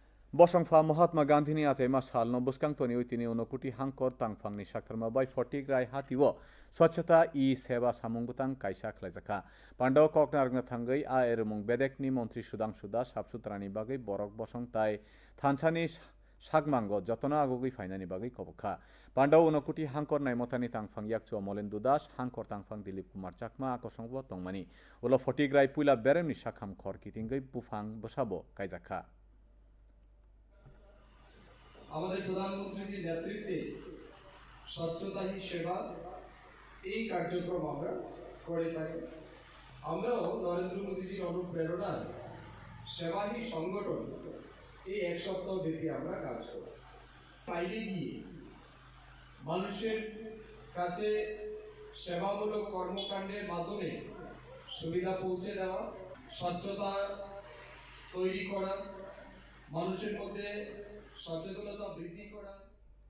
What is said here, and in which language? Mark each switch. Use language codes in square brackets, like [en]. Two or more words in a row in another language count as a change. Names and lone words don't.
[trp] Bosongfa Mahatma Gandhi ni achema salno buskang toni uitini unokuti hangkor tangphangni saktharma bai fortik rai hatiwo swachhata I seva samungbutang kaisa khlaijaka Pandau koknargna thangai a erumung bedekni mantri Sudhangshu Das sabsutrani bagai borok bosong tai thansani sagmango jotona agugui fainani bagai kobokha Pandau unokuti hangkor naimotani tangphang yakchu Molendu Das hangkor tangphang Dilip Kumar Chakma akosongbo tongmani ulo fortik rai puila beremni sakham khor kitingai bufang bosabo kaijaka [bn] আমাদের প্রধানমন্ত্রীর নেতৃত্বে স্বচ্ছতা হি সেবা এই কার্যক্রম আমরা করে থাকি আমরাও নরেন্দ্র মোদীজির অনুপ্রেরণায় সেবা হি সংগঠন এই এক সপ্তাহ ব্যাপী আমরা কাজ করি বাইরে গিয়ে মানুষের কাছে সেবামূলক কর্মকাণ্ডের মাধ্যমে সুবিধা পৌঁছে দেওয়া স্বচ্ছতা তৈরি করা মানুষের মধ্যে সচেতনতা বৃদ্ধি করা